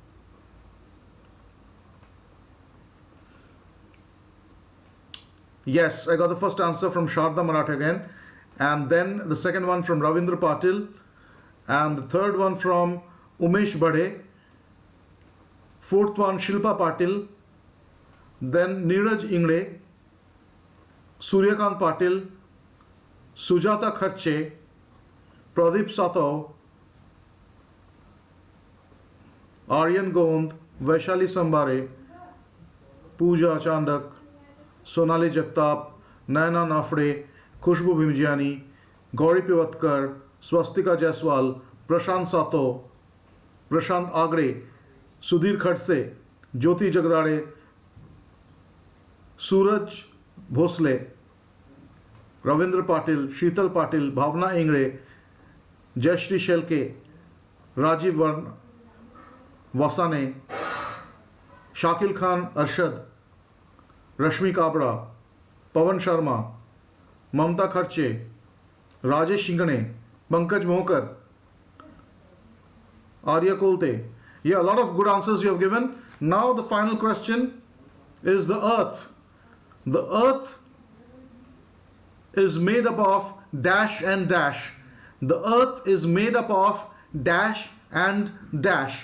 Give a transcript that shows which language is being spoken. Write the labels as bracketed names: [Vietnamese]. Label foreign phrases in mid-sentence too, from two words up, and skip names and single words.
[English] Yes, I got the first answer from Sharda Maratha again, and then the second one from Ravindra Patil, and the third one from Umesh Bade, fourth one Shilpa Patil, then Neeraj Ingre, Suryakant Patil, Sujata Kharche, Pradeep Satov, Aryan Gond, Vaishali Sambare, Pooja Chandak, Sonali Jagtap, Naina Nafre, Khushbu Bhimjiani, Gauri Pivatkar, Swastika Jaiswal, Prashant Sato, Prashant Agre, Sudhir Khadse, Jyoti Jagdade, Suraj Bhosle, Ravindra Patil, Sheetal Patil, Bhavna Ingre, Jayashri Shelke, Rajiv Vasane, Shakil Khan Arshad, Rashmi Kabra, Pavan Sharma, Mamta Kharche, Rajesh Shingane, Pankaj Mohkar, Arya Kolte. Yeah, a lot of good answers you have given. Now the final question is the earth. The earth is made up of dash and dash. The earth is made up of dash and dash.